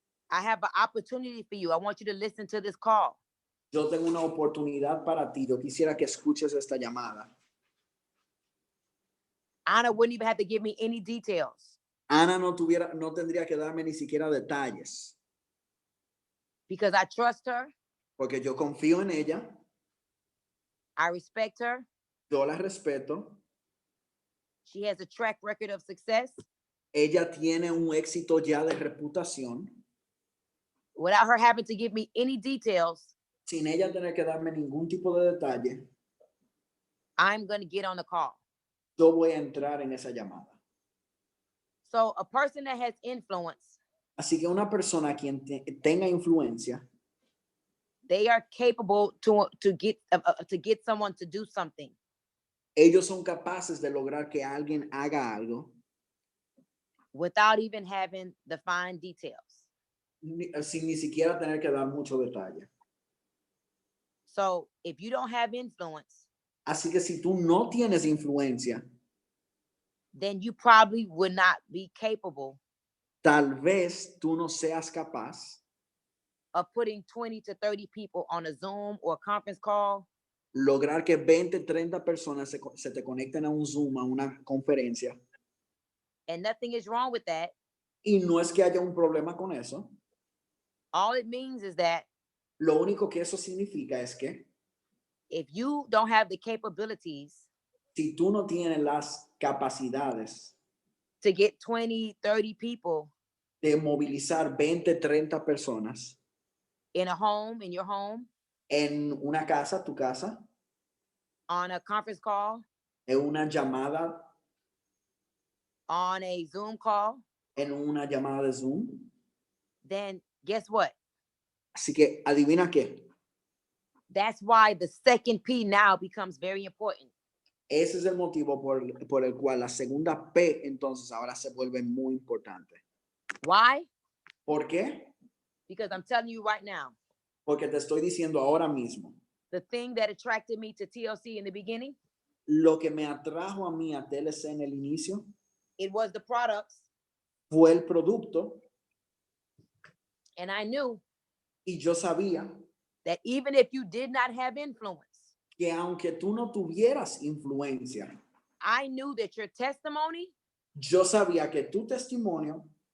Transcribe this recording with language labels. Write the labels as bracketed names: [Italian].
[English] I have an opportunity for you. I want you to listen to this call." [Spanish] yo tengo una oportunidad para ti, yo quisiera que escuches esta llamada. [English] Anna wouldn't even have to give me any details [Spanish] Ana no tendría que darme ni siquiera detalles, [English] because I trust her, [Spanish] porque yo confío en ella, [English] I respect her. [Spanish] yo la respeto, [English] She has a track record of success. [Spanish] ella tiene un éxito ya de reputación, [English] Without her having to give me any details, [Spanish] sin ella tener que darme ningún tipo de detalle, [English] I'm going to get on the call. [Spanish] yo voy a entrar en esa llamada. [English] So a person that has influence, [Spanish] Así que una persona quien tenga influencia, [English] they are capable to get someone to do something [Spanish] ellos son capaces de lograr que alguien haga algo [English] without even having the fine details. [Spanish] sin ni siquiera tener que dar mucho detalle. [English] So if you don't have influence, [Spanish] Así que si tú no tienes influencia, [English] then you probably would not be capable [Spanish] tal vez tú no seas capaz [English] of putting 20 to 30 people on a Zoom or a conference call [Spanish] lograr que 20, 30 personas se te conecten a un Zoom, a una conferencia. [English] and nothing is wrong with that. [Spanish] Y no es que haya un problema con eso. [English] All it means is that [Spanish] Lo único que eso significa es que [English] if you don't have the capabilities [Spanish] si tú no tienes las capacidades [English] to get 20, 30 people [Spanish] de movilizar 20, 30 personas [English] in your home, [Spanish] en una casa, tu casa, [English] on a conference call, [Spanish] en una llamada, [English] on a Zoom call, [Spanish] en una llamada de Zoom. [English] then guess what? [Spanish] Así que adivina qué. [English] That's why the second P now becomes very important. [Spanish] Ese es el motivo por el cual la segunda P entonces ahora se vuelve muy importante. [English] Why? [Spanish] ¿Por qué? [English] Because I'm telling you right now, [Spanish] Porque te estoy diciendo ahora mismo. [English] the thing that attracted me to TLC in the beginning, [Spanish] Lo que me atrajo a mí a TLC en el inicio [English] it was the products. [Spanish] fue el producto [English] And I knew [Spanish] y yo sabía [English] that even if you did not have influence, [Spanish] que aunque tú no tuvieras influencia, [English] I knew that your testimony [Spanish] yo sabía que tu testimonio